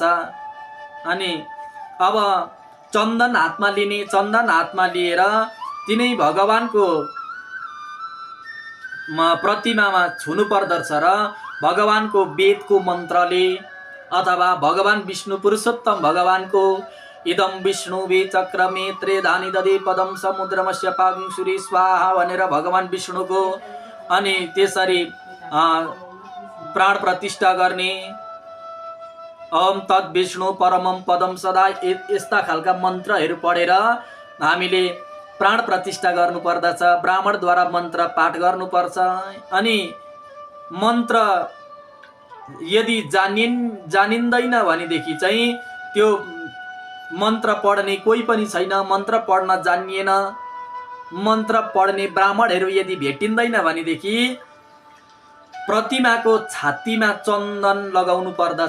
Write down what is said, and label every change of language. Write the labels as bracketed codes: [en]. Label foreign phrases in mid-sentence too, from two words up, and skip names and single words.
[ne] अनि अब चन्दन हातमा लिने, चन्दन हातमा लिएर तिनै भगवानको प्रतिमामा छुनु पर्दछ र भगवानको वेदको मन्त्रले अथवा भगवान विष्णु पुरुषोत्तम भगवानको [sa] इदम विष्णु वे चक्रमे त्रेधानी दधे पदम समुद्रमस्य पागुंसुरी स्वाहा [ne] भनेर भगवान विष्णुको अनि त्यसरी प्राण प्रतिष्ठा गर्ने। [sa] ओम तद विष्णु परमम पदम सदा, [ne] यस्ता खालका मन्त्रहरू पढेर हामीले प्राण प्रतिष्ठा गर्नुपर्दछ। ब्राह्मणद्वारा मन्त्र पाठ गर्नुपर्छ। अनि मन्त्र यदि जानिँदैन भनेदेखि चाहिँ त्यो मन्त्र पढ्ने कोही पनि छैन, मन्त्र पढ्न जानिएन, मन्त्र पढ्ने ब्राह्मणहरू यदि भेटिँदैन भनेदेखि प्रतिमाको छातीमा चन्दन लगाउनु पर्दछ।